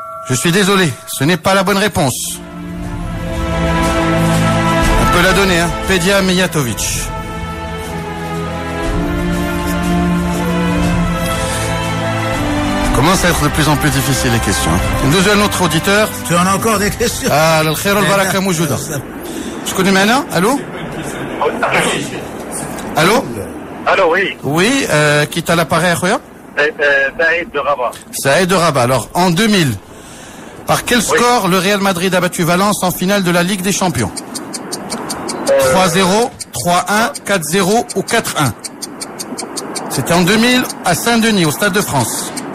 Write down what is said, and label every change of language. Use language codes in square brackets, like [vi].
[fr] Je suis désolé, ce n'est pas la bonne réponse. On peut la donner, hein. Pedia Mijatovic. Commence à être de plus en plus difficile les questions. Nous avons un autre auditeur. Tu en as encore des questions? [ar] Ah, الخير والبركة موجودة. شكون معنا؟ الو؟ [fr] Allô? Allô, oui. Oui, qui est à l'appareil, Khoya? Saïd de Rabat. Saïd de Rabat. Alors, en 2000, par quel score le Real Madrid a battu Valence en finale de la Ligue des Champions? 3-0, 3-1, 4-0 ou 4-1? C'était en 2000 à Saint-Denis, au Stade de France.